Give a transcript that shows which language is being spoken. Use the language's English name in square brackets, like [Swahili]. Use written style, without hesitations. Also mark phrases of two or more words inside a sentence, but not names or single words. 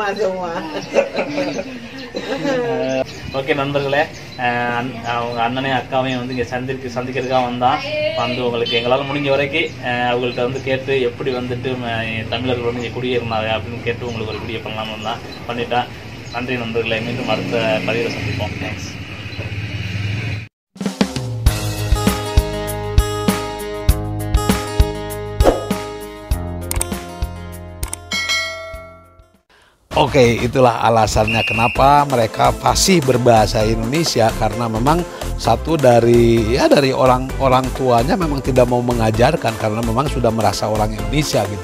[Tamil] ஓகே நண்பர்களே, அவங்க அண்ணனையும் அக்காவையும் வந்து இங்கே சந்திக்கிறதுக்காக வந்து உங்களுக்கு எங்களால் முடிஞ்ச வரைக்கும் அவங்கள்ட்ட வந்து கேட்டு எப்படி வந்துட்டு தமிழர்கள் வந்து இங்கே குடியேறினாங்க அப்படின்னு கேட்டு உங்களுக்கு ஒரு வீடியோ பண்ணலாம்னு தான் பண்ணிட்டேன். நன்றி நண்பர்களே, மீண்டும் அடுத்த பதிவில் சந்திப்போம். தேங்க்ஸ். [Indonesian] Oke, itulah alasannya kenapa mereka fasih berbahasa Indonesia, karena memang satu dari orang tuanya memang tidak mau mengajarkan karena memang sudah merasa orang Indonesia gitu.